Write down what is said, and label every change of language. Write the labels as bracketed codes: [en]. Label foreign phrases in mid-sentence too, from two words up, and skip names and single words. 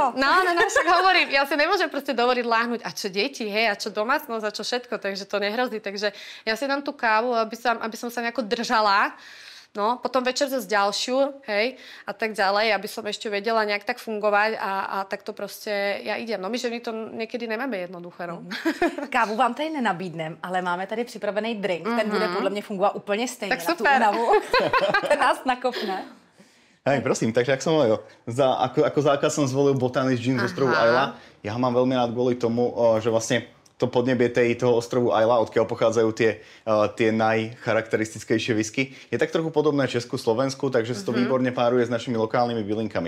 [sk] No, však hovorím, ja si nemôžem proste dovoliť láhnuť. A čo deti, hej, a čo domácnosť, a čo všetko, takže to nehrozí. Takže ja si dám tú kávu, aby som sa nejako držala. No, potom večer zase ďalšiu, hej, a tak ďalej, aby som ešte vedela nejak tak fungovať a tak to proste ja idem. No my ženy to niekedy nemáme jednoduché, no. [cs] Kávu vám tady nenabídnem, ale máme tady připravený drink, ten bude podle mě fungovat úplně stejně tak na tu únavu. Ten nás nakopne. [sk] Hej, prosím, takže ak som hovoril, ako základ som zvolil Botanist Gin z ostrovu Islay. Ja ho mám veľmi rád kvôli tomu, že vlastne to podnebie toho ostrovu Islay, odkiaľ pochádzajú tie najcharakteristickejšie whisky, je tak trochu podobné Česku, Slovensku, takže sa to výborne páruje s našimi lokálnymi bylinkami.